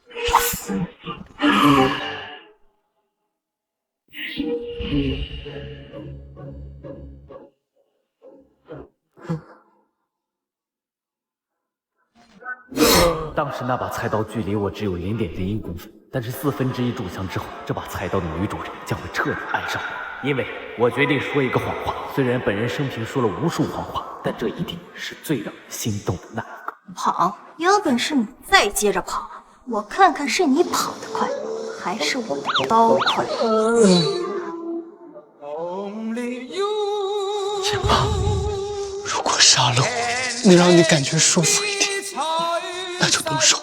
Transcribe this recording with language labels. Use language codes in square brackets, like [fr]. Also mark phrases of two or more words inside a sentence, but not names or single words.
[zh] 当时那把菜刀距離我只有0.01公分，但是1/4炷香之後，這把菜刀的女主人將會徹底愛上我。因為我決定說一個謊話，雖然本人生平說了無數謊話，但這一定是最讓人心動的那一個。跑，有本事你再接着跑，我看看是你跑得快，還是我的刀快。天霸，如果殺了我能讓你感覺舒服一點，那就動手吧。